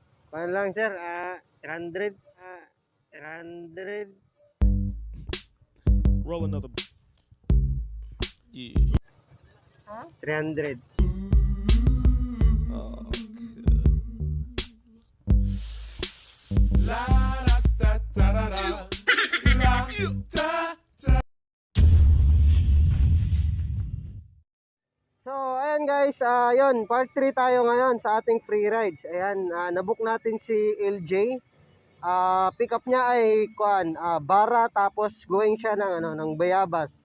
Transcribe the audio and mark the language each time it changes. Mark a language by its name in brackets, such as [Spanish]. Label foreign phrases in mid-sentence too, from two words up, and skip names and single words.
[Filipino] Paano lang sir? 300. 300. [English] Roll another. Yeah. 300. La da da da da da. La da. [Filipino] So, ayan guys, yun, part 3 tayo ngayon sa ating [English] free rides. [Filipino] Ayan, nabook natin si LJ. [English] Pick up [Filipino] niya ay Bara, tapos going siya ng ng Bayabas.